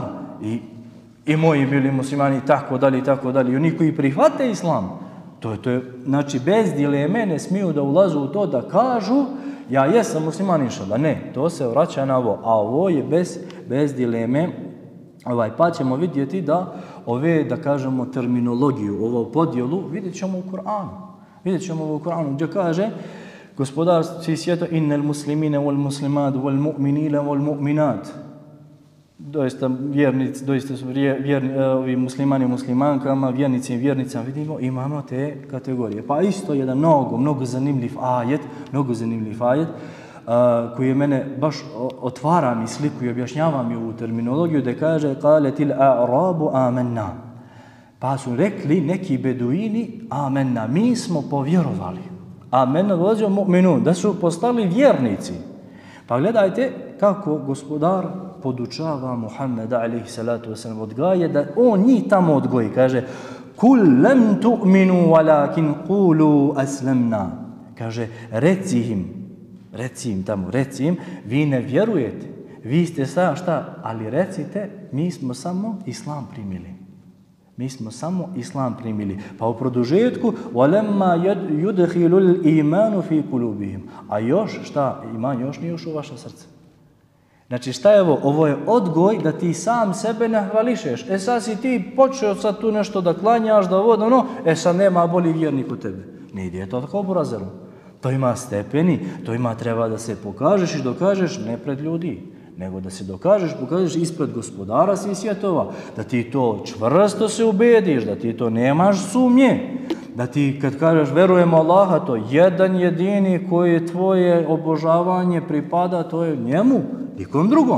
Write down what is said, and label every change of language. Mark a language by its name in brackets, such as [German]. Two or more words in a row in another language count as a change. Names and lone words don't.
[Bosnian] I moji bili muslimani tako dalje. I oni koji prihvate islam, To je, znači, bez dileme ne smiju da ulazu u to da kažu ja jesam musliman inšallah. Ne, to se vraća na ovo. A ovo je bez dileme. Pa ćemo vidjeti da ove, da kažemo, terminologiju, ovu podjelu, vidjet ćemo u Kur'anu. Vidjet ćemo u Kur'anu gdje kaže gospodar svih svijeta [Arabic] إن المسلمين والمسلمات والمؤمنين والمؤمنات. [Bosnian] Doista vjernici, doista su ovi muslimani i muslimankama, vjernici i vjernicama, vidimo, imamo te kategorije. Pa isto jedan mnogo zanimljiv ajet, koji je mene baš otvara mi sliku i objašnjava mi ovu terminologiju, da kaže [Arabic] قالت الأعراب آمنا. [Bosnian] Pa su rekli neki beduini amanna, mi smo povjerovali. Amanna dođe mu'minun, da su postali vjernici. Pa gledajte kako gospodar podučava Muhammeda [Arabic] عليه الصلاة والسلام, [Bosnian] odgaja da on njih tamo odgoji. [Arabic] Kaže قل لم تؤمنوا ولكن قولوا أسلمنا. [Bosnian] Kaže reci im, vi ne vjerujete, vi ste šta, ali recite, mi smo samo islam primili. Pa u produžetku [Arabic] وَلَمَّا يُدْخِلُ الْإِيمَانُ فِي قُلُوبِهِمْ. [Bosnian] A još šta? Iman još nije ušao u vaše srce. Znači šta je ovo? Ovo je odgoj da ti sam sebe ne hvališeš. Sad si ti počeo sad tu nešto da klanjaš, da voda, sad nema bolji vjernik od tebe. Ne ide to tako burazeru. To ima stepeni, to ima treba da se pokažeš i dokažeš ne pred ljudi, nego da se pokažeš ispred gospodara svih svjetova, da ti to čvrsto se ubediš, da ti to nemaš sumnje, da ti kad kažeš verujemo Allaha, to jedan jedini koji tvoje obožavanje pripada, to je njemu, nikom drugom.